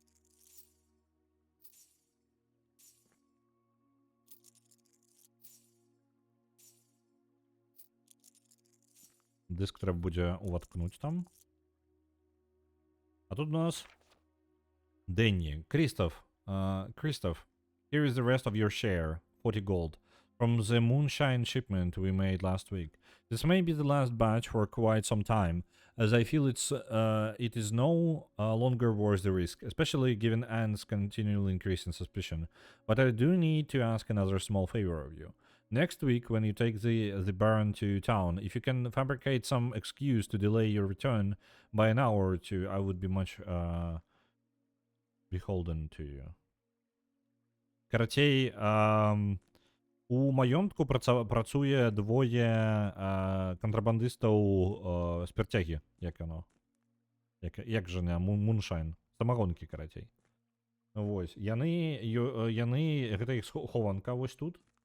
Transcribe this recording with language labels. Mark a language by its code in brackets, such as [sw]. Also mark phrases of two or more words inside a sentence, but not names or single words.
[be] Диск трэба будзе уваткнуць там. А тут у нас Дэнни. Кристоф, [en] here is the rest of your share, 40 gold, from the moonshine shipment we made last week. This may be the last batch for quite some time, as I feel it is no longer worth the risk, especially given Anne's continual increase in suspicion. But I do need to ask another small favor of you. Next week, when you take the Baron to town, if you can fabricate some excuse to delay your return by an hour or two, I would be much beholden to you. [be] Карацей, у маёнтку працуе двое кантрабандыстаў спірцягі, як яно. Як жа не, муншайн. Самагонкі, карацей. Вось, яны, гэта іх хованка вось тут.